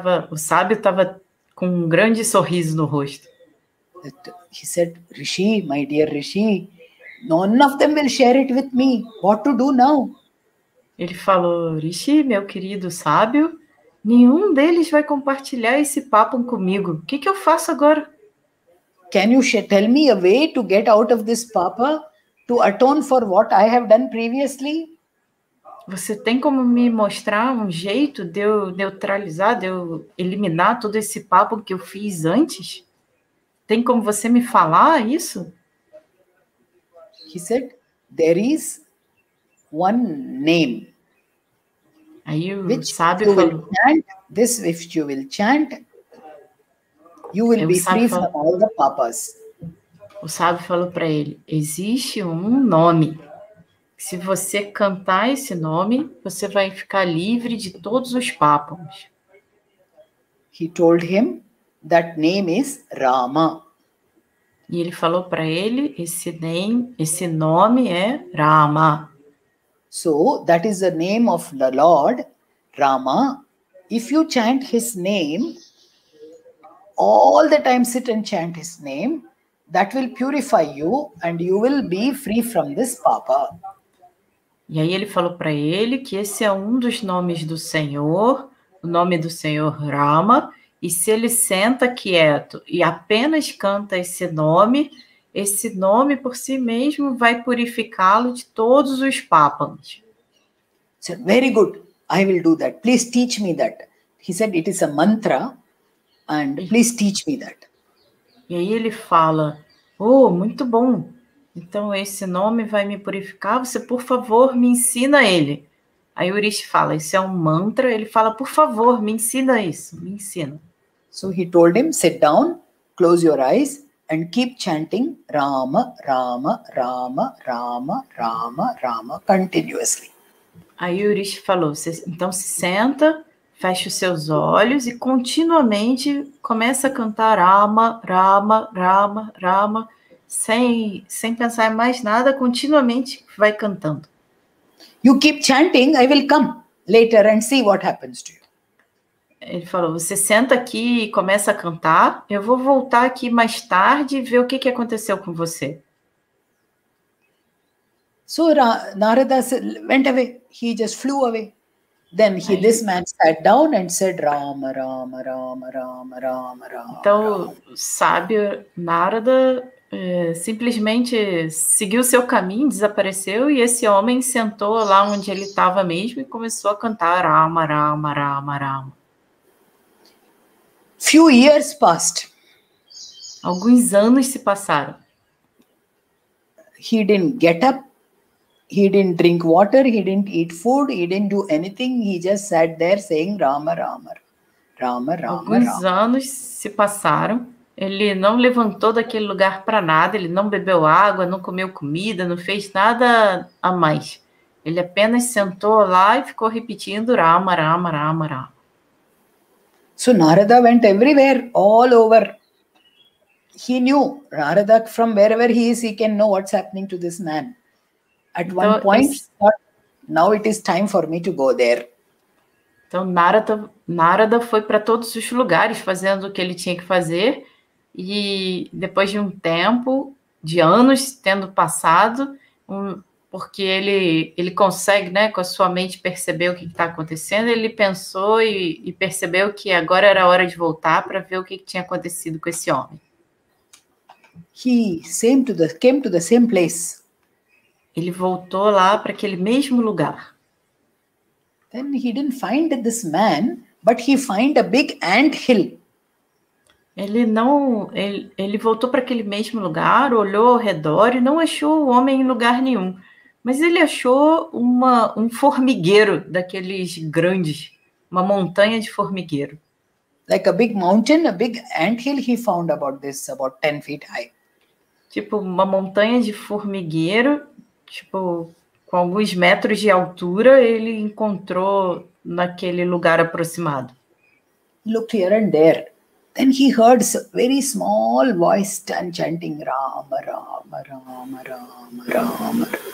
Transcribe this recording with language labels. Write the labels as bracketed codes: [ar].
[pt] O sábio estava com um grande sorriso no rosto. [en] He said, Rishi, my dear Rishi, none of them will share it with me. What to do now? [pt] Ele falou, Rishi, meu querido sábio, nenhum deles vai compartilhar esse papo comigo. O que eu faço agora? [en] Can you tell me a way to get out of this papa, to atone for what I have done previously? [pt] Você tem como me mostrar um jeito de eu neutralizar, de eu eliminar todo esse papo que eu fiz antes? Tem como você me falar isso? [en] He said, there is one name. [pt] Aí o sábio falou, [en] if you will chant, you will be free from all the papas. [pt] O sábio falou para ele, existe um nome. Se você cantar esse nome, você vai ficar livre de todos os papas. [en] He told him that name is Rama. [pt] E ele falou para ele, esse nome é Rama. [en] So that is the name of the Lord, Rama. If you chant his name, all the time sit and chant his name, that will purify you and you will be free from this papa. [pt] E aí ele falou para ele que esse é um dos nomes do Senhor, o nome do Senhor Rama, e se ele senta quieto e apenas canta esse nome por si mesmo vai purificá-lo de todos os papas. [en] So, very good, I will do that. Please teach me that. He said it is a mantra and please teach me that. [pt] E aí ele fala, oh, muito bom. Então, esse nome vai me purificar, você, por favor, me ensina ele. Aí o Rishi fala, isso é um mantra, ele fala, por favor, me ensina isso, me ensina. [en] So he told him, sit down, close your eyes and keep chanting Rama, Rama, Rama, Rama, Rama, Rama, continuously. [pt] Aí o Rishi falou, então se senta, fecha os seus olhos e continuamente começa a cantar Rama, Rama, Rama, Rama, sem pensar em mais nada, continuamente vai cantando. [en] You keep chanting, I will come later and see what happens to you. [pt] Ele falou, você senta aqui e começa a cantar, eu vou voltar aqui mais tarde e ver o que aconteceu com você. [en] So Narada went away, he just flew away. Then this man sat down and said, Rama, Rama, Rama, Rama, Rama, Rama. [pt] Então, o sábio Narada simplesmente seguiu seu caminho, desapareceu, e esse homem sentou lá onde ele estava mesmo e começou a cantar Rama, Rama, Rama, Rama. [en] Few years passed. [pt] Alguns anos se passaram. [en] He didn't get up. He didn't drink water. He didn't eat food. He didn't do anything. He just sat there saying Rama, Rama, Rama, Rama, [pt] Alguns [en] Rama. [pt] anos se passaram. Ele não levantou daquele lugar para nada. Ele não bebeu água, não comeu comida, não fez nada a mais. Ele apenas sentou lá e ficou repetindo Rama, Rama, Rama, Rama. [en] So Narada went everywhere, all over. He knew, Narada, from wherever he is, he can know what's happening to this man. At one point, he thought, now it is time for me to go there. [pt] Então, Narada foi para todos os lugares fazendo o que ele tinha que fazer, e depois de um tempo, de anos tendo passado, porque ele consegue, né, com a sua mente perceber o que está acontecendo, ele pensou e percebeu que agora era a hora de voltar para ver o que tinha acontecido com esse homem. [en] He came to the same place. [pt] Ele voltou lá para aquele mesmo lugar. [en] Then he didn't find this man, but he found a big ant hill. [pt] Ele voltou para aquele mesmo lugar, olhou ao redor e não achou o homem em lugar nenhum. Mas ele achou um formigueiro daqueles grandes, uma montanha de formigueiro. [en] Like a big mountain, a big ant hill, he found about 10 feet high. [pt] Tipo, uma montanha de formigueiro, tipo, com alguns metros de altura, ele encontrou naquele lugar aproximado. [en] He looked here and there. Then he heard a very small voice chanting Rama, Rama, Rama, Rama, Rama.